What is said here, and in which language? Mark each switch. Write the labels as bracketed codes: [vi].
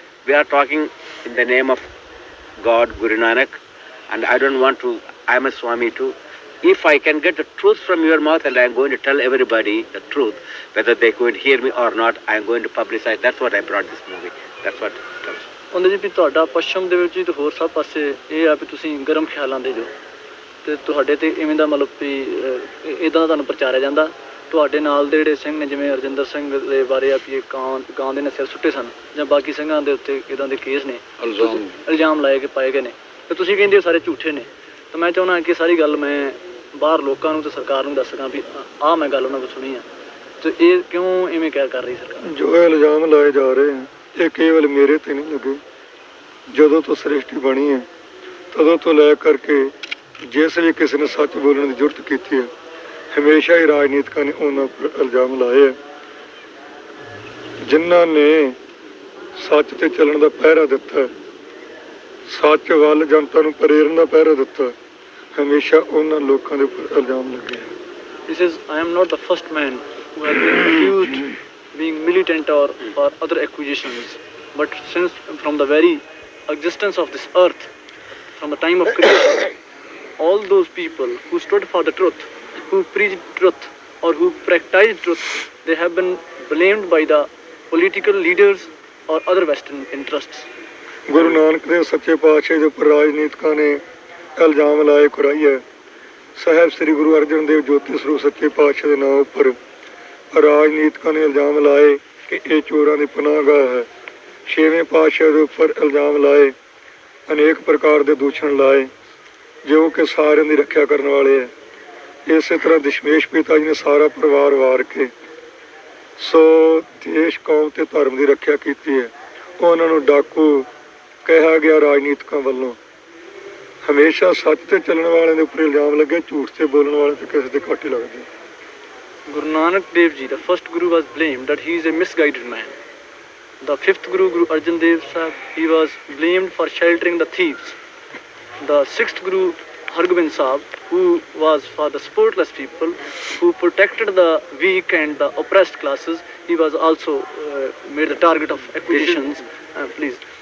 [en] We are talking in the name of God, Guru Nanak. And I don't want to, I'm a Swami too. If I can get the truth from your mouth and I'm going to tell everybody the truth, whether they're going to hear me or not, I'm going to publicize. That's what I brought this movie. That's what it comes. [pa] ਉਹਦੇ ਜੀ ਵੀ ਤੁਹਾਡਾ ਪੱਛਮ ਦੇ ਵਿੱਚ ਵੀ ਤੇ ਹੋਰ ਸਭ ਪਾਸੇ ਇਹ ਆ ਵੀ ਤੁਸੀਂ ਗਰਮ ਖਿਆਲਾਂ ਦੇ ਜੋ ਤੇ ਤੁਹਾਡੇ ਤੇ ਇਵੇਂ ਦਾ ਮਤਲਬ ਵੀ ਇੱਦਾਂ ਦਾ ਤੁਹਾਨੂੰ ਪ੍ਰਚਾਰਿਆ ਜਾਂਦਾ। ਤੁਹਾਡੇ ਨਾਲ ਦੇ ਜਿਹੜੇ ਸਿੰਘ ਨੇ ਜਿਵੇਂ ਰਜਿੰਦਰ ਸਿੰਘ ਦੇ ਬਾਰੇ ਆ ਵੀ ਇਹ ਗਾਂ ਦੇ ਨੇ ਸਿਰ ਸੁੱਟੇ ਸਨ ਜਾਂ ਬਾਕੀ ਸਿੰਘਾਂ ਦੇ ਉੱਤੇ ਇੱਦਾਂ ਦੇ ਕੇਸ ਨੇ ਇਲਜ਼ਾਮ ਲਾਏ ਪਾਏ ਗਏ ਨੇ ਤੇ ਤੁਸੀਂ ਕਹਿੰਦੇ ਹੋ ਸਾਰੇ ਝੂਠੇ ਨੇ। ਤਾਂ ਮੈਂ ਚਾਹੁੰਦਾ ਕਿ ਸਾਰੀ ਗੱਲ ਮੈਂ ਬਾਹਰ ਲੋਕਾਂ ਨੂੰ ਤੇ ਸਰਕਾਰ ਨੂੰ ਦੱਸ ਸਕਾਂ ਵੀ ਆਹ ਮੈਂ ਗੱਲ ਉਹਨਾਂ ਕੋਲ ਸੁਣੀ ਆ ਤੇ ਇਹ ਕਿਉਂ ਇਵੇਂ ਕਰ ਰਹੀ ਸਰਕਾਰ। ਜੋ ਇਲਜ਼ਾਮ ਲਾਏ ਜਾ ਰਹੇ ਹਨ ਇਹ ਕੇਵਲ ਮੇਰੇ ਤੇ ਨਹੀਂ ਲੱਗੇ। ਜਦੋਂ ਤੋਂ ਸ੍ਰਿਸ਼ਟੀ ਬਣੀ ਹੈ ਤਦੋਂ ਤੋਂ ਲੈ ਕਰਕੇ ਜਿਸ ਵੀ ਕਿਸੇ ਨੇ ਸੱਚ ਬੋਲਣ ਦੀ ਜ਼ਰੂਰਤ ਕੀਤੀ ਹੈ ਹਮੇਸ਼ਾ ਹੀ ਰਾਜਨੀਤਿਕਾਂ ਨੇ ਉਹਨਾਂ ਉੱਪਰ ਇਲਜ਼ਾਮ ਲਾਏ ਹੈ। ਜਿਨ੍ਹਾਂ ਨੇ ਸੱਚ ਤੇ ਚੱਲਣ ਦਾ ਪਹਿਰਾ ਦਿੱਤਾ, ਸੱਚ ਵੱਲ ਜਨਤਾ ਨੂੰ ਪ੍ਰੇਰਨ ਦਾ ਪਹਿਰਾ ਦਿੱਤਾ, ਹਮੇਸ਼ਾ ਉਹਨਾਂ ਲੋਕਾਂ ਦੇ ਉੱਪਰ ਇਲਜ਼ਾਮ ਲੱਗੇ। [en] This is, I am not the first man who has been accused being militant or other accusations, but since from the very existence of this earth, from the time of creation, all those people who stood for the truth, who preached truth or who practiced truth, they have been blamed by the political leaders or other Western interests. [pa] Guru Nanak Dev ਸੱਚੇ ਪਾਤਸ਼ਾਹ ਦੇ ਉੱਪਰ ਰਾਜਨੀਤਿਕਾਂ ਨੇ ਇਲਜ਼ਾਮ ਲਾਏ ਕੁਰਾਈ ਹੈ। ਸਾਹਿਬ ਸ੍ਰੀ ਗੁਰੂ ਅਰਜਨ ਦੇਵ ਜੋਤੀ ਸਰੂਪ ਸੱਚੇ ਪਾਤਸ਼ਾਹ ਦੇ ਨਾਂ ਉੱਪਰ ਰਾਜਨੀਤਿਕਾਂ ਨੇ ਇਲਜ਼ਾਮ ਲਾਏ ਕਿ ਇਹ ਚੋਰਾਂ ਦੀ ਪਨਾਹਗਾਹ ਹੈ। ਛੇਵੇਂ ਪਾਤਸ਼ਾਹ ਦੇ ਉੱਪਰ ਇਲਜ਼ਾਮ ਲਾਏ, ਅਨੇਕ ਪ੍ਰਕਾਰ ਦੇ ਦੂਸ਼ਣ ਲਾਏ ਜੋ ਕਿ ਸਾਰਿਆਂ ਦੀ ਰੱਖਿਆ ਕਰਨ ਵਾਲੇ ਹੈ। ਇਸੇ ਤਰ੍ਹਾਂ ਦਸ਼ਮੇਸ਼ ਪਿਤਾ ਜੀ ਨੇ ਸਾਰਾ ਪਰਿਵਾਰ ਵਾਰ ਕੇ ਸੋ ਦੇਸ਼ ਕੌਮ ਤੇ ਧਰਮ ਦੀ ਰੱਖਿਆ ਕੀਤੀ ਹੈ। ਉਹਨਾਂ ਨੂੰ ਡਾਕੂ ਕਿਹਾ ਗਿਆ ਰਾਜਨੀਤਿਕਾਂ ਵੱਲੋਂ। ਹਮੇਸ਼ਾ ਸੱਚ ਤੇ ਚੱਲਣ ਵਾਲਿਆਂ ਦੇ ਉੱਪਰ ਇਲਜ਼ਾਮ ਲੱਗੇ, ਝੂਠ ਤੇ ਬੋਲਣ ਵਾਲੇ ਤੇ ਕਿਸੇ ਦੇ ਘੱਟ ਹੀ ਲੱਗਦੇ। [en] Guru Nanak Dev Ji, the first Guru, was blamed that he is a misguided man. The fifth Guru, Guru Arjan Dev Sahib, he was blamed for sheltering the thieves. The sixth Guru, Hargobind Sahib, who was for the supportless people, who protected the weak and the oppressed classes, he was also made the target of accusations. Please.